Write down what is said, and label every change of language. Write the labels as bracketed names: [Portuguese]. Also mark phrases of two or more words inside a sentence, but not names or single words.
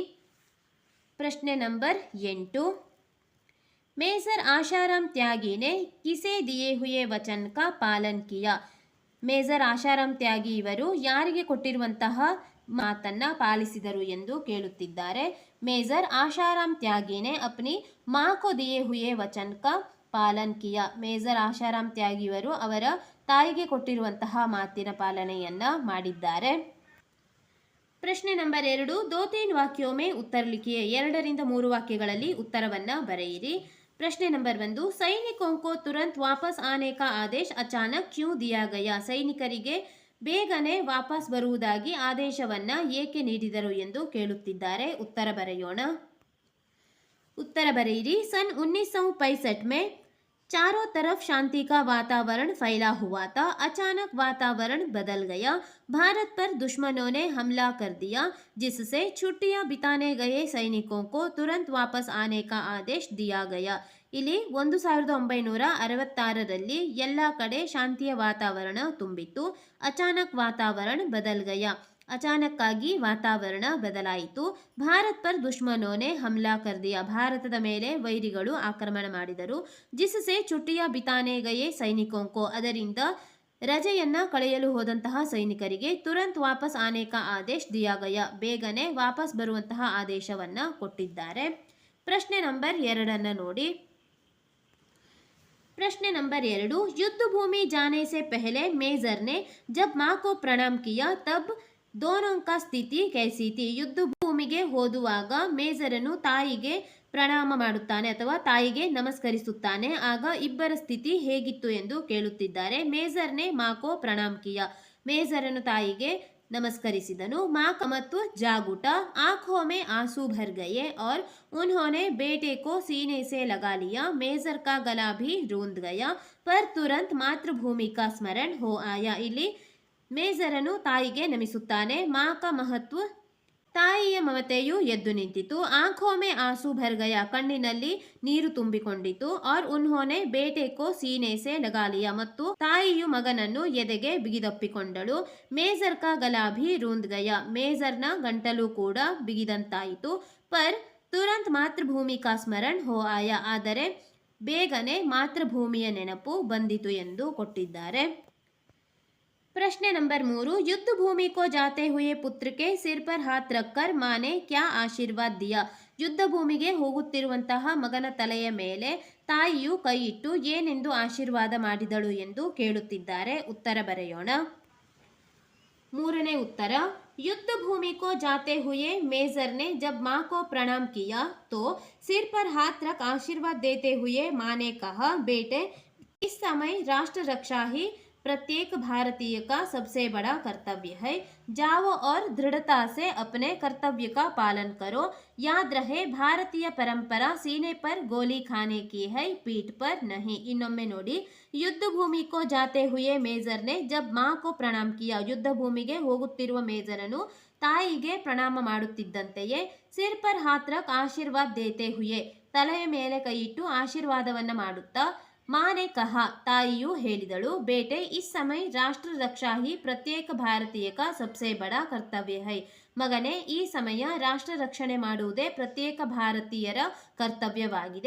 [Kannada] ಪ್ರಶ್ನೆ ನಂಬರ್ [Hindi] 8, मेजर आशाराम त्यागी ने किसे दिए हुए वचन का पालन किया. [Kannada] ಮೇಜರ್ ಆಶಾರಾಮ್ ತ್ಯಾಗಿ ಇವರು ಯಾರಿಗೆ ಕೊಟ್ಟಿರುವಂತಹ ಮಾತನ್ನ ಪಾಲಿಸಿದರು ಎಂದು ಕೇಳುತ್ತಿದ್ದಾರೆ. [Hindi] मेजर आशाराम त्यागीने अपनी माँ को दिए हुए वचन का पालन किया. [Kannada] ಮೇಜರ್ ಆಶಾರಾಮ್ ತ್ಯಾಗಿ ಇವರು ಅವರ ತಾಯಿಗೆ ಕೊಟ್ಟಿರುವಂತಹ ಮಾತಿನ ಪಾಲನೆಯನ್ನ ಮಾಡಿದ್ದಾರೆ. ಪ್ರಶ್ನೆ ನಂಬರ್ [Hindi] 2, 2-3 वाक्यों में उत्तर लिखिए. [Kannada] 2ರಿಂದ 3 ವಾಕ್ಯಗಳಲ್ಲಿ ಉತ್ತರವನ್ನ ಬರೆಯಿರಿ. [Hindi] प्रश्न नंबर 1, सैनिकों को तुरंत वापस आने का आदेश अचानक क्यों दिया गया. [Kannada] ಸೈನಿಕರಿಗೆ ಬೇಗನೆ ವಾಪಸ್ ಬರುವುದಾಗಿ ಆದೇಶವನ್ನ ಏಕೆ ನೀಡಿದರು ಎಂದು ಕೇಳುತ್ತಿದ್ದಾರೆ. ಉತ್ತರ ಬರೆಯೋಣ. ಉತ್ತರ ಬರೆಯಿರಿ. [Hindi] सन 1965 में चारों तरफ शांति का वातावरण फैला हुआ था. अचानक वातावरण बदल गया. भारत पर दुश्मनों ने हमला कर दिया, जिससे छुट्टियां बिताने गए सैनिकों को तुरंत वापस आने का आदेश दिया गया. [Kannada] ಇಲ್ಲಿ 1966ರಲ್ಲಿ ಎಲ್ಲ ಕಡೆ ಶಾಂತಿಯ ವಾತಾವರಣ ತುಂಬಿತ್ತು. [Hindi] अचानक वातावरण बदल गया. [Kannada] ಅಚಾನಕ್ಕಾಗಿ ವಾತಾವರಣ ಬದಲಾಯಿತು. [Hindi] भारत पर दुश्मनोंने हमला कर दिया. [Kannada] ಭಾರತದ ಮೇಲೆ ವೈರಿಗಳು ಆಕ್ರಮಣ ಮಾಡಿದರು. [Hindi] जिससे छुट्टियां बिताने गए सैनिकों को. [Kannada] ಅದರಿಂದ ರಜೆಯನ್ನ ಕಳೆಯಲು ಹೋದಂತಹ ಸೈನಿಕರಿಗೆ [Hindi] तुरंत वापस आने का आदेश दिया गया. [Kannada] ಬೇಗನೆ ವಾಪಸ್ ಬರುವಂತಹ ಆದೇಶವನ್ನ ಕೊಟ್ಟಿದ್ದಾರೆ. ಪ್ರಶ್ನೆ ನಂಬರ್ 2 ನೋಡಿ. [Hindi] प्रश्न नंबर 2, युद्ध भूमि जाने से पहले मेजर ने जब माँ को प्रणाम किया तब दोनों का स्थिति कैसी थी. [Kannada] ಯುದ್ಧ ಭೂಮಿಗೆ ಹೋದುವಾಗ ಮೇಜರನು ತಾಯಿಗೆ ಪ್ರಣಾಮ ಮಾಡುತ್ತಾನೆ ಅಥವಾ ತಾಯಿಗೆ ನಮಸ್ಕರಿಸುತ್ತಾನೆ. ಆಗ ಇಬ್ಬರ ಸ್ಥಿತಿ ಹೇಗಿತ್ತು ಎಂದು ಕೇಳುತ್ತಿದ್ದಾರೆ. [Hindi] मेजर ने माँ को प्रणाम किया. [Kannada] ಮೇಜರನು ತಾಯಿಗೆ ನಮಸ್ಕರಿಸಿದನು. [Hindi] माँ का महत्व जाग उठा, आंखों में आंसू भर गए और उन्होंने बेटे को सीने से लगा लिया. मेजर का गला भी रूंध गया, पर तुरंत मातृभूमि का स्मरण हो आया. [Kannada] ಇಲ್ಲಿ ಮೇಜರನು ತಾಯಿಗೆ ನಮಿಸುತ್ತಾನೆ. [Hindi] माँ का महत्व, [Kannada] ತಾಯಿಯ ಮಮತೆಯು ಎದ್ದು ನಿಂತಿತು. [Hindi] आंखोंमें आंसू भरगए, [Kannada] ಕಣ್ಣಿನಲ್ಲಿ ನೀರು ತುಂಬಿಕೊಂಡಿತು. [Hindi] और उन्होंने बेटे को सीने से लगा लिया, [Kannada] ಮತ್ತು ತಾಯಿಯು ಮಗನನ್ನು ಎದೆಗೆ ಬಿಗಿದಪ್ಪಿಕೊಂಡಳು. [Hindi] मेजर का गला भी रूंध गया, [Kannada] ಮೇಜರ್ನ ಗಂಟಲು ಕೂಡ ಬಿಗಿದಂತಾಯಿತು. [Hindi] पर तुरंत मातृभूमि का स्मरण हो आया, [Kannada] ಆದರೆ ಬೇಗನೆ ಮಾತೃಭೂಮಿಯ ನೆನಪು ಬಂದಿತು ಎಂದು ಕೊಟ್ಟಿದ್ದಾರೆ. [Hindi] प्रश्न नंबर 3, युद्ध भूमि को जाते हुए पुत्र के सिर पर हाथ रखकर माँ ने क्या आशीर्वाद दिया. [Kannada] ಯುದ್ಧ ಭೂಮಿಗೆ ಹೋಗುತ್ತಿರುವಂತಹ ಮಗನ ತಲೆಯ ಮೇಲೆ ತಾಯಿಯು ಕೈ ಇಟ್ಟು ಏನೆಂದು ಆಶೀರ್ವಾದ ಮಾಡಿದಳು ಎಂದು ಕೇಳುತ್ತಿದ್ದಾರೆ. ಉತ್ತರ ಬರೆಯೋಣ. ಮೂರನೇ ಉತ್ತರ, [Hindi] युद्ध भूमि को जाते हुए मेजर ने जब माँ को प्रणाम किया तो सिर पर हाथ रख आशीर्वाद देते हुए माँ ने कहा, बेटे इस समय राष्ट्र रक्षा ही प्रत्येक भारतीय का सबसे बड़ा कर्तव्य है. जाओ और दृढ़ता से अपने कर्तव्य का पालन करो. याद रहे भारतीय परंपरा सीने पर गोली खाने की है, पीठ पर नहीं. [Kannada] ಇನ್ನೊಮ್ಮೆ ನೋಡಿ. [Hindi] युद्ध भूमि को जाते हुए मेजर ने जब माँ को प्रणाम किया, [Kannada] ಯುದ್ಧ ಭೂಮಿಗೆ ಹೋಗುತ್ತಿರುವ ಮೇಜರನು ತಾಯಿಗೆ ಪ್ರಣಾಮ ಮಾಡುತ್ತಿದ್ದಂತೆಯೇ [Hindi] सिर पर हाथ रख आशीर्वाद देते हुए, [Kannada] ತಲೆಯ ಮೇಲೆ ಕೈಯಿಟ್ಟು ಆಶೀರ್ವಾದವನ್ನ ಮಾಡುತ್ತಾ [Hindi] माँने कहा, [Kannada] ತಾಯಿಯು ಹೇಳಿದಳು, [Hindi] बेटे इस समय राष्ट्र रक्षा ही प्रत्येक भारतीय का सबसे बड़ा कर्तव्य है, [Kannada] ಮಗನೇ ಈ ಸಮಯ ರಾಷ್ಟ್ರ ರಕ್ಷಣೆ ಮಾಡುವುದೇ ಪ್ರತ್ಯೇಕ ಭಾರತೀಯರ ಕರ್ತವ್ಯವಾಗಿದೆ.